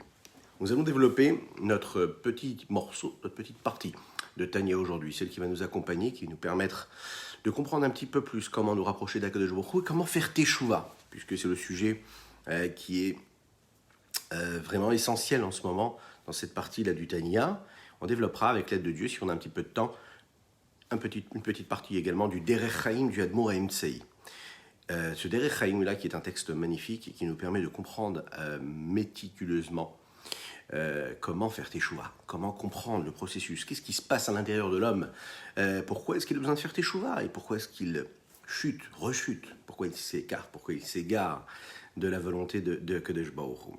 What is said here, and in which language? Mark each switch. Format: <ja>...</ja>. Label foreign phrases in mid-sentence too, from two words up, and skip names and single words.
<fr>Nous allons développer notre petit morceau, notre petite partie de Tania aujourd'hui, celle qui va nous accompagner, qui va nous permettre de comprendre un petit peu plus comment nous rapprocher d'</fr> <he>הקדוש ברוך הוא</he> <fr>et comment faire Teshuvah, puisque c'est le sujet qui est vraiment essentiel en ce moment dans cette partie-là du Tania. On développera avec l'aide de Dieu, si on a un petit peu de temps, une petite partie également du Derech Chaim du Admor Haim Tzei. Ce Derech Chaim là, qui est un texte magnifique et qui nous permet de comprendre méticuleusement comment faire Teshuvah, comment comprendre le processus, qu'est-ce qui se passe à l'intérieur de l'homme, pourquoi est-ce qu'il a besoin de faire Teshuvah et pourquoi est-ce qu'il chute, rechute, pourquoi il s'écarte, pourquoi il s'égare de la volonté de</fr> <he>קדוש ברוך הוא.</he>